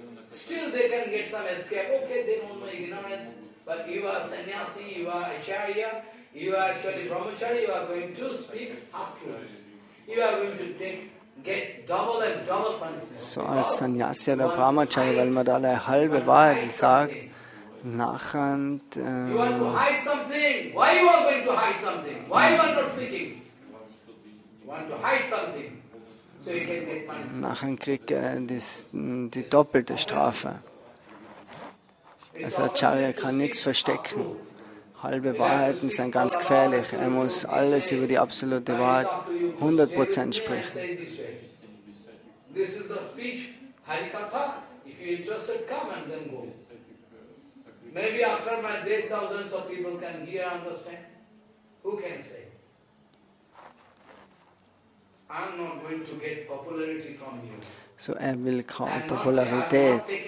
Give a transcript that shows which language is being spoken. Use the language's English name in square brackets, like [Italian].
[English] Still they can get some escape. Okay, they don't know ignorance, but you are sannyasi, you are acharya, you are actually brahmachari, you are going to speak half-truth. You are going to get double and double punishment. [German] So als Sannyasi oder Brahmachari, weil man da alle halbe Wahrheit sagt, nachher... [English] You want to hide something. Why you are going to hide something? Why you are not speaking? You want to hide something. So you can get punishment. [German] Nachher kriegt er die doppelte Strafe. Also Acharya kann nichts verstecken. Halbe Wahrheiten sind ganz gefährlich. Er muss alles über die absolute Wahrheit 100% sprechen. [English] This is the speech, Harikatha. If you are interested, come and then go. Maybe after my death, thousands of people can hear and understand. Who can say? I'm not going to get popularity from you. [German] So will keine Popularität.